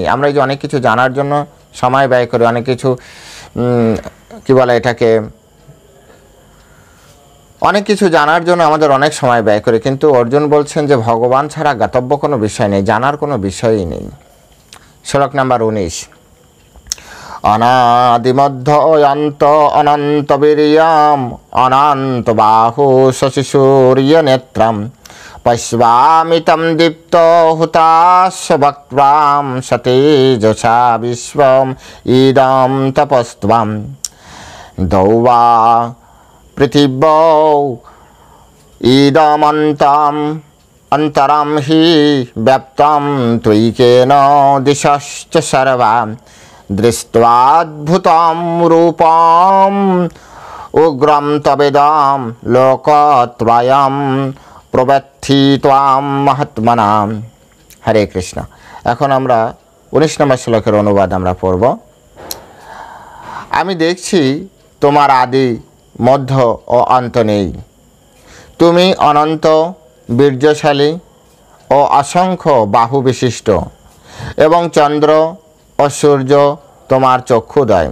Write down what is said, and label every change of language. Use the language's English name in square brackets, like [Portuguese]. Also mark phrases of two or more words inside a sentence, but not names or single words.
[Bangla] আমরা এই যে অনেক কিছু জানার জন্য সময় ব্যয় করি, অনেক কিছু কি বলে এটাকে, অনেক কিছু জানার জন্য আমাদের অনেক সময় ব্যয় করি, কিন্তু অর্জুন বলছেন যে ভগবান ছাড়া জ্ঞাতব্য কোনো বিষয় নেই, জানার কোনো বিষয়ই নেই। শ্লোক নাম্বার [Sanskrit] 19, অনাদিমধ্য অন্ত অনন্ত বীর্যম অনন্ত বাহু শশী সূর্য নেত্রম পশ্যামি তম দীপ্ত হুতাস্য বক্ত্রাম সতেজসা বিশ্বম ইদম তপস্ত্বম দৌবা পৃথিবৌ ইদমন্তম অন্তরম হি ব্যাপ্তম ত্বৈকেন দিশশ্চ সর্বা দৃष्ट्वाद्भुतं रूपम उग्रम तवेदम लोकत्रयं प्रवृत्ति त्वां महात्मनाम। हरे कृष्ण। [Bangla] এখন আমরা 19 নম্বর শ্লোকের অনুবাদ আমরা পড়ব। আমি দেখছি তোমার আদি মধ্য ও অন্ত নেই, তুমি অনন্ত বীর্যশালী ও অসংখ্য বাহু বিশিষ্ট এবং চন্দ্র ও সূর্য তোমার চক্ষুদয়।